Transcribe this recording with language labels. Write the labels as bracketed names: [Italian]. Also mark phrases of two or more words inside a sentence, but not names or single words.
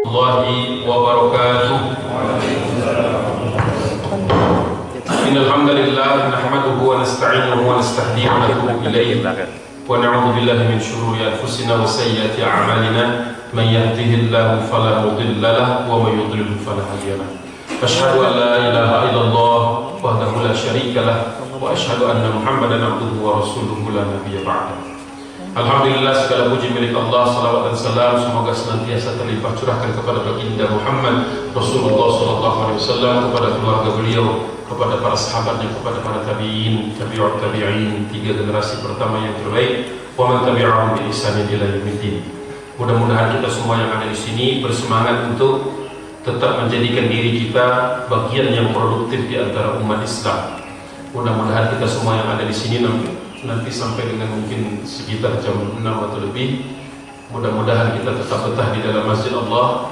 [Arabic] ورحمة الله وبركاته إن الحمد لله نحمده ونستعينه ونستهديه ونتوب إليه ونعوذ بالله من شرور أنفسنا وسيئات أعمالنا من يهده الله فلا مضل له ومن يضلل فلا هادي له. أشهد أن لا إله إلا الله وحده لا شريك له وأشهد أن محمدا عبده ورسوله لا نبي بعده. الحمد لله, [Indonesian] segala puji milik Allah, salawat dan salam semoga senantiasa terlimpah curahkan kepada baginda Muhammad Rasulullah SAW, kepada keluarga beliau, kepada para sahabatnya, kepada para tabi'in, [Arabic] تابعي التابعين, [Indonesian] 3 generasi pertama yang terbaik, [Arabic] ومن تبعهم بإحسان إلى يوم الدين. [Indonesian] Mudah-mudahan kita semua yang ada di sini bersemangat untuk tetap menjadikan diri kita bagian yang produktif di antara umat Islam. Mudah-mudahan kita semua yang ada di sini nanti sampai dengan mungkin sekitar jam 6 atau lebih, mudah-mudahan kita tetap betah di dalam masjid Allah.